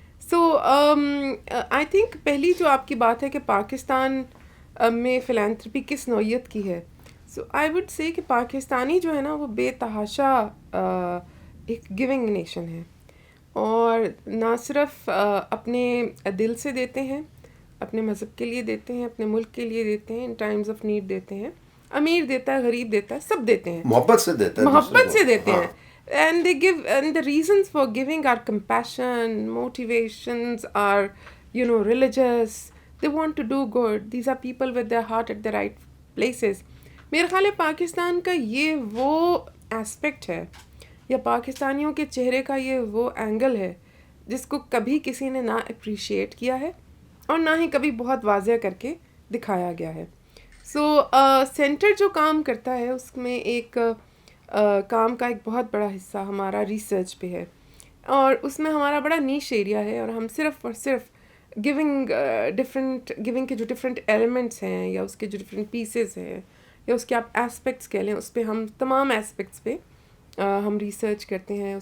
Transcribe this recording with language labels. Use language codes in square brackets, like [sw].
[en] so I think [ur] پہلی جو آپ کی بات ہے کہ پاکستان میں فلانتھرپی کس نوعیت کی ہے, [en] so I would say [ur] کہ پاکستانی جو ہے نا وہ بے تحاشا ایک گیونگ نیشن ہے, اور نہ صرف اپنے دل سے دیتے ہیں, اپنے مذہب کے لیے دیتے ہیں, اپنے ملک کے لیے دیتے ہیں, [en] in times of need [ur] دیتے ہیں, امیر دیتا ہے, غریب دیتا ہے, سب دیتے ہیں, محبت سے دیتا ہے, محبت سے دیتے ہیں. [en] And they give, and the reasons for giving are compassion, motivations are, religious. They want to do good. These are people with their heart at the right places. [ur] میرا خیال ہے پاکستان کا یہ وہ ایسپیکٹ ہے, یا پاکستانیوں کے چہرے کا یہ وہ اینگل ہے جس کو کبھی کسی نے نہ اپریشیٹ کیا ہے اور نہ ہی کبھی بہت واضح کر کے دکھایا گیا ہے. سو سینٹر جو کام کرتا ہے اس میں ایک کام کا ایک بہت بڑا حصہ ہمارا ریسرچ پہ ہے, اور اس میں ہمارا بڑا نیش ایریا ہے, اور ہم صرف اور صرف گیونگ کے جو ڈفرینٹ ایلیمنٹس ہیں, یا اس کے جو ڈفرینٹ پیسز ہیں, یا اس کے آپ ایسپیکٹس کہہ لیں, اس پہ ہم تمام ایسپیکٹس پہ ہم ریسرچ کرتے ہیں.